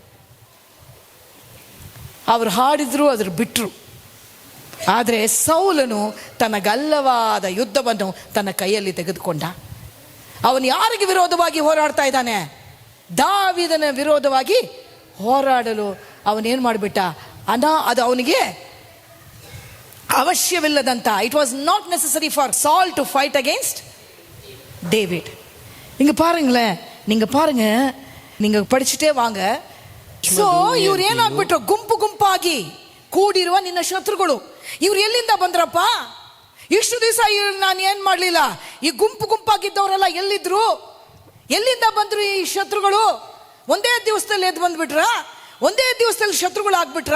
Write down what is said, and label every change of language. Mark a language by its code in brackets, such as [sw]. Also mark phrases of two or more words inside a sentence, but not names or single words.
[kn] ಅವರು ಹಾಡಿದ್ರು, ಅದ್ರ ಬಿಟ್ರು. ಆದರೆ ಸೌಲನು ತನಗಲ್ಲವಾದ ಯುದ್ಧವನ್ನು ತನ್ನ ಕೈಯಲ್ಲಿ ತೆಗೆದುಕೊಂಡ. ಅವನು ಯಾರಿಗೆ ವಿರೋಧವಾಗಿ ಹೋರಾಡ್ತಾ ಇದ್ದಾನೆ? ದಾವೀದನ ವಿರೋಧವಾಗಿ ಹೋರಾಡಲು ಅವನೇನ್ ಮಾಡಿಬಿಟ್ಟ, ಅದು ಅವನಿಗೆ அவசியமில்லதಂತ. [en] It was not necessary for Saul to fight against David. [ta] நீங்க பாருங்களேன், நீங்க பாருங்க, நீங்க படிச்சுட்டே வாங்க. [kn] ಸೊ ಇವ್ರು ಏನಾಗ್ಬಿಟ್ರು, ಗುಂಪು ಗುಂಪಾಗಿ ಕೂಡಿರುವ ನಿನ್ನ ಶತ್ರುಗಳು. ಇವ್ರು ಎಲ್ಲಿಂದ ಬಂದ್ರಪ್ಪ? ಇಷ್ಟು ದಿವಸ ನಾನು ಏನ್ ಮಾಡ್ಲಿಲ್ಲ. ಈ ಗುಂಪು ಗುಂಪಾಗಿದ್ದವರೆಲ್ಲ ಎಲ್ಲಿದ್ರು? ಎಲ್ಲಿಂದ ಬಂದ್ರು ಈ ಶತ್ರುಗಳು? ಒಂದೇ ದಿವಸದಲ್ಲಿ ಎದ್ದು ಬಂದ್ಬಿಟ್ರ? ಒಂದೇ ದಿವಸದಲ್ಲಿ ಶತ್ರುಗಳು ಆಗ್ಬಿಟ್ರ?